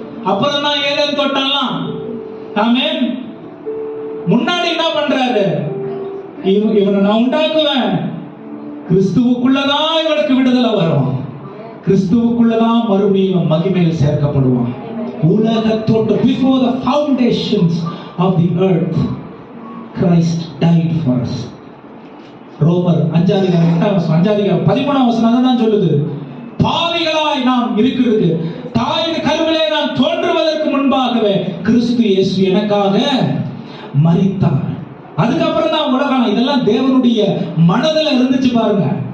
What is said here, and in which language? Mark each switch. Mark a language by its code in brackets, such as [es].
[ta] அப்புறம் தான் ஏதேன் தோட்டம்லாம். ஆமென். முன்னாடி என்ன பண்றாரு? இவனை நான் உண்டாக்குவேன், கிறிஸ்துவுக்குள்ளதான் இவனுக்கு விடுதலை வரும், கிறிஸ்துவுக்குள்ளதான் மறுபடியும் மகிமையில் சேர்க்கப்படுவான். உலக தோற்றம், [en] before the foundations of the earth Christ died for us. [ta] ரோமர் 5ஆம் அதிகாரம் 13ஆம் வசனம் தான் சொல்லுது, பாவிகளாய் நாம் இருக்கிறது தாயின் கருவிலே நாம் தோன்றுவதற்கு முன்பாகவே கிறிஸ்து இயேசு எனக்காக மரித்தார். அதுக்கப்புறம் தான் உலகம். இதெல்லாம் தேவனுடைய மனதில் இருந்துச்சு பாருங்க.